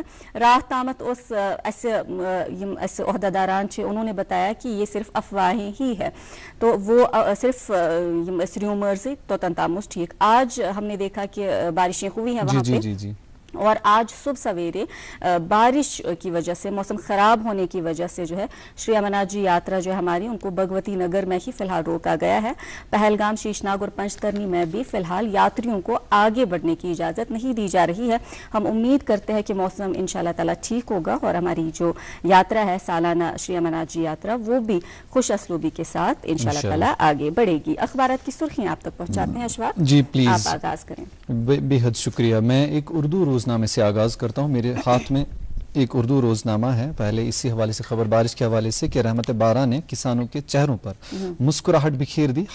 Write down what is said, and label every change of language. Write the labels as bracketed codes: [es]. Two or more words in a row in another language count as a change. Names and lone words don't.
[ur] رات تامت اس ایسے عہدہ داران انہوں نے بتایا کہ یہ صرف افواہیں ہی ہے, تو وہ صرف ریومرز توتن تام ٹھیک. آج ہم نے دیکھا کہ بارشیں ہوئی ہیں وہاں پہ اور آج صبح سویرے بارش کی وجہ سے موسم خراب ہونے کی وجہ سے جو ہے شری امرناتھ جی یاترا جو ہے ہماری ان کو بھگوتی نگر میں ہی فی الحال روکا گیا ہے. پہلگام, شیشناگ اور پنچترنی میں بھی فی الحال یاتریوں کو آگے بڑھنے کی اجازت نہیں دی جا رہی ہے. ہم امید کرتے ہیں کہ موسم [ar] انشاءاللہ تعالیٰ [ur] ٹھیک ہوگا اور ہماری جو یاترا ہے سالانہ شری امرناتھ جی یاترا وہ بھی خوش اسلوبی کے ساتھ [ar] انشاءاللہ تعالیٰ [ur] آگے بڑھے گی. اخبارات کی سرخیاں آپ تک پہنچاتے ہیں اشفاق. جی پلیز آپ آغاز کریں. بے حد شکریہ. میں ایک اردو روزنامے سے آغاز کرتا ہوں. میرے ہاتھ میں ایک اردو روزنامہ ہے. پہلے اسی حوالے سے خبر بارش کے حوالے سے کہ رحمت بارہ نے کسانوں کے چہروں پر مسکراہٹ بکھیر دی.